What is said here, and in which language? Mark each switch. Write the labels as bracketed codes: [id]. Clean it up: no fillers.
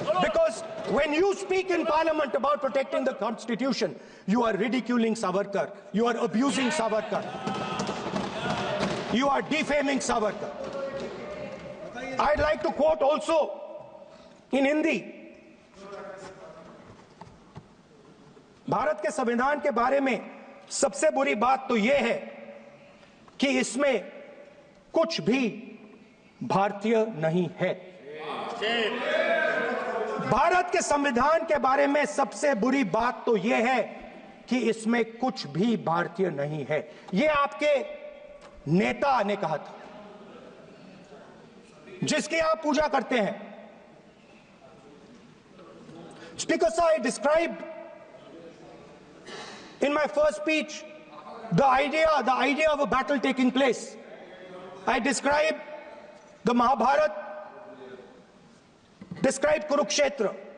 [en] Because when you speak in Parliament about protecting the Constitution, you are ridiculing Savarkar. You are abusing Savarkar. You are defaming Savarkar. I'd like to quote also in Hindi. [hi] Bharat के संविधान के बारे में सबसे बुरी बात तो यह है कि इसमें कुछ भी भारतीय नहीं है। भारत के संविधान के बारे में सबसे बुरी बात तो यह है कि इसमें कुछ भी भारतीय नहीं है। यह आपके नेता ने कहा था, जिसकी आप पूजा करते हैं। [en] Speaker sir, I described in my first speech the idea of a battle taking place. I described the Mahabharata, described Kurukshetra.